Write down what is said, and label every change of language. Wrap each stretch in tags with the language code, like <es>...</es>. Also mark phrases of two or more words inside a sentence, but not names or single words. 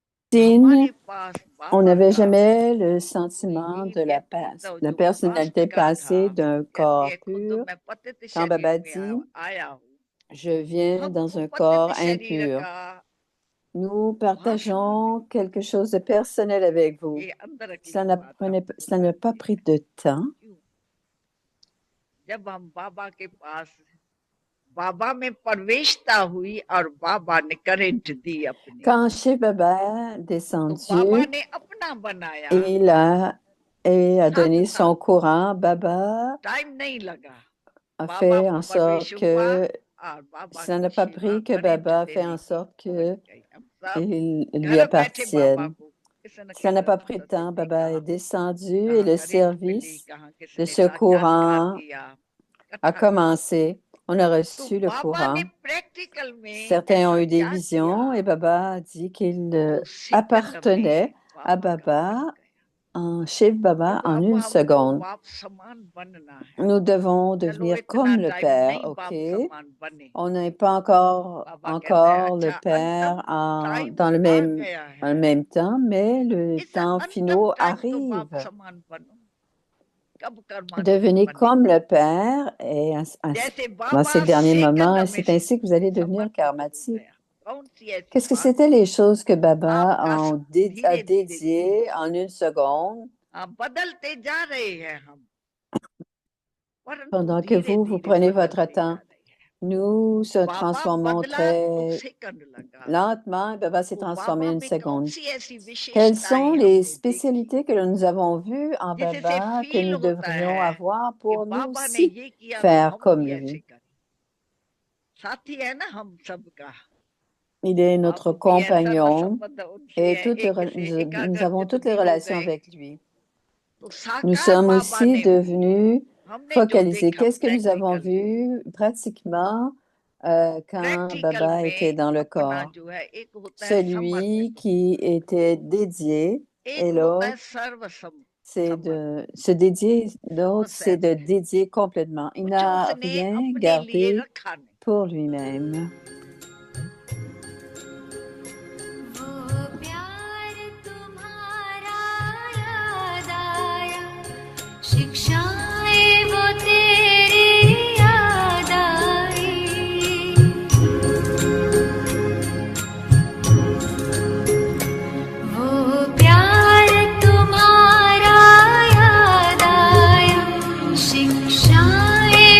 <fr>Christine, on n'avait</fr> <hi>का</hi> <fr>jamais le sentiment</fr> <hi>ये</hi> <fr>de la,</fr> <hi>तो</hi> <fr>la</fr> <hi>जो</hi> <fr>personnalité</fr> <hi>वास्तविकता</hi> <fr>passée</fr> <hi>था</hi> <fr>d'un</fr> <hi>या</hi> <fr>corps</fr> <hi>ये खुद</hi> <fr>pur.</fr> <hi>मैं पतित</hi> <fr>Quand</fr> <hi>शरीर</hi> <fr>Baba</fr> <hi>में</hi> <fr>dit,</fr> <hi>आया हूँ</hi> <fr>je viens</fr> <hi>हम</hi> <fr>dans un</fr> <hi>पतित</hi> <fr>corps</fr> <hi>शरीर</hi> <fr>impur,</fr> <hi>का</hi> <fr>nous</fr> <hi>वास</hi> <fr>partageons quelque chose de personnel avec vous.</fr> <hi>ये अंदर की</hi> <fr>Cela</fr> <hi>बात</hi> <fr>cela n'a pas pris de temps.</fr> <hi>जब हम बाबा के पास बाबा में प्रवेशता हुई और बाबा ने करंट दी अपनी</hi> <fr>Quand Shiv Baba est</fr> <hi>तो</hi> <fr>descendu,</fr> <hi>बाबा ने अपना बनाया</hi> <fr>il a donné</fr> <hi>साथ</hi> <fr>son courant, Baba</fr> <hi>टाइम नहीं लगा</hi> <fr>a</fr> <hi>बाबा</hi> <fr>fait en</fr> <hi>प्रवेश</hi> <fr>sorte</fr> <hi>हुआ</hi> <fr>que</fr> <hi>और बाबा</hi> <fr>ça</fr> <hi>की</hi> <fr>n'a pas</fr> <hi>सेवा</hi> <fr>pris que</fr> <hi>करंट</hi> <fr>Baba a fait</fr> <hi>देने</hi> <fr>en</fr> <hi>की</hi> <fr>sorte</fr> <hi>बन</hi> <fr>que</fr> <hi>गई हम सब</hi> <fr>il lui</fr> <hi>घर बैठे बाबा</hi> <fr>appartienne.</fr> <hi>को किसी न</hi> <fr>Cela n'a</fr> <hi>किसी</hi> <fr>pas pris de</fr> <hi>सत्य</hi> <fr>temps.</fr> <hi>ने</hi> <fr>Baba</fr> <hi>कहा</hi> <fr>est descendu et</fr> <hi>कहाँ</hi> <fr>le</fr> <hi>करंट मिली</hi> <fr>service</fr> <hi>कहाँ किसी</hi> <fr>de</fr> <hi>ने</hi> <fr>ce</fr> <hi>साक्षात्कार</hi> <fr>courant</fr> <hi>किया</hi> <fr>a</fr> <hi>कथा</hi> <fr>commencé. On a</fr> <hi>तो</hi> <fr>reçu le</fr> <hi>बाबा ने</hi> <fr>courant.</fr> <hi>प्रैक्टिकल में</hi> <fr>Certains ont</fr> <hi>ऐसा</hi> <fr>eu des</fr> <hi>क्या किया</hi> <fr>visions et Baba a dit qu'il</fr> <hi>तो सेकंड</hi> <fr>appartenait</fr> <hi>में</hi> <fr>à</fr> <hi>बाबा का बन</hi> <fr>Baba,</fr> <hi>गया</hi> <fr>en Shiv Baba,</fr> <hi>देखो</hi> <fr>en</fr> <hi>अब</hi> <fr>une</fr> <hi>हमको</hi> <fr>seconde.</fr> <hi>बाप समान बनना है</hi> <fr>Nous devons</fr> <hi>चलो</hi> <fr>devenir</fr> <hi>इतना</hi> <fr>comme le</fr> <hi>टाइम</hi> <fr>Père,</fr> <hi>नहीं बाप</hi> <fr>OK?</fr> <hi>समान बने</hi> <fr>On n'est pas encore,</fr> <hi>बाबा कहते हैं</hi> <fr>encore le</fr> <hi>अच्छा अंतम</hi> <fr>Père</fr> <hi>टाइम</hi> <fr>dans</fr> <hi>आ गया</hi> <fr>le</fr> <hi>है</hi> <fr>même temps, mais le</fr> <hi>इस</hi> <fr>temps</fr> <hi>अंतम</hi> <fr>finaux</fr> <hi>टाइम तो बाप</hi> <fr>arrive.</fr> <hi>समान बनो कब कर्मातीत</hi> <fr>Devenez</fr> <hi>बने</hi> <fr>comme le Père et</fr> <hi>जैसे</hi> <fr>dans ces</fr> <hi>बाबा</hi> <fr>derniers moments, et</fr> <hi>सेकंड में</hi> <fr>c'est ainsi que vous allez devenir</fr> <hi>समर्पित हो</hi> <fr>karmatique.</fr> <hi>गया कौन सी ऐसी</hi> <fr>Qu'est-ce que</fr> <hi>बात</hi> <fr>c'était les choses que Baba</fr> <hi>आपका</hi> <fr>a</fr> <hi>धीरे धीरे</hi> <fr>dédiées en une seconde</fr> <hi>बदलते जा रहे हैं हम परंतु</hi> <fr>pendant que</fr> <hi>धीरे</hi> <fr>vous</fr> <hi>धीरे</hi> <fr>prenez votre</fr> <hi>बदलते जा</hi> <fr>temps?</fr> <hi>रहे हैं</hi> <fr>Nous se</fr> <hi>बाबा</hi> <fr>transformons</fr> <hi>बदला तो</hi> <fr>très</fr> <hi>सेकंड लगा</hi> <fr>lentement et Baba s'est</fr> <hi>तो</hi> <fr>transformé</fr> <hi>बाबा</hi> <fr>en une</fr> <hi>में कौन</hi> <fr>seconde.</fr> <hi>सी ऐसी</hi> <fr>Quelles sont</fr> <hi>विशेषताएं</hi> <fr>les</fr> <hi>हमने देखी</hi> <fr>spécialités que nous avons vues en</fr> <hi>जिससे</hi> <fr>Baba que</fr> <hi>फील</hi> <fr>nous</fr> <hi>होता</hi> <fr>devrions</fr> <hi>है</hi> <fr>avoir</fr> <hi>कि</hi> <fr>pour nous</fr> <hi>बाबा ने</hi> <fr>aussi</fr> <hi>ये किया तो</hi> <fr>faire</fr> <hi>हम</hi> <fr>comme</fr> <hi>भी ऐसे</hi> <fr>lui?</fr> <hi>करें साथी है ना हम सबका</hi> <fr>Il est</fr> <hi>आप</hi> <fr>notre</fr> <hi>भी ऐसा न</hi> <fr>compagnon</fr> <hi>संबंध उनसे</hi> <fr>et</fr> <hi>है</hi> <fr>toutes</fr> <hi>एक से</hi> <fr>nous</fr> <hi>एकाग्र</hi> <fr>avons toutes les</fr> <hi>चित्त भी हो</hi> <fr>relations</fr> <hi>गए</hi> <fr>avec lui.</fr> <hi>तो</hi> <fr>Nous</fr> <hi>साकार</hi> <fr>sommes</fr> <hi>बाबा</hi> <fr>aussi</fr> <hi>ने भी</hi> <fr>devenus</fr> <hi>हमने जो</hi> <fr>focalisés.</fr> <hi>देखा</hi> <fr>Qu'est-ce que nous avons</fr> <hi>प्रैक्टिकल</hi> <fr>vu pratiquement quand</fr> <hi>प्रैक्टिकल</hi> <fr>Baba était</fr> <hi>में</hi> <fr>dans le</fr> <hi>अपना</hi> <fr>corps?</fr> <hi>जो है एक होता है</hi> <fr>Celui</fr> <hi>समर्पित</hi> <fr>qui était dédié</fr> <hi>एक</hi> <fr>et</fr> <hi>होता है</hi> <fr>l'autre, c'est</fr> <hi>समर्पित</hi> <fr>de se dédier, l'autre, c'est de</fr> <hi>समर्पित</hi> <fr>dédier complètement. Il</fr> <hi>कुछ</hi> <fr>n'a</fr> <hi>उसने</hi> <fr>rien</fr> <hi>अपने लिए</hi> <fr>gardé</fr> <hi>रखा नहीं</hi> <fr>pour lui-même.</fr> <hi>वो प्यार तुम्हारा याद आया शिक्षाएं वो तेरी याद आई वो प्यार तुम्हारा याद आया शिक्षाएं</hi>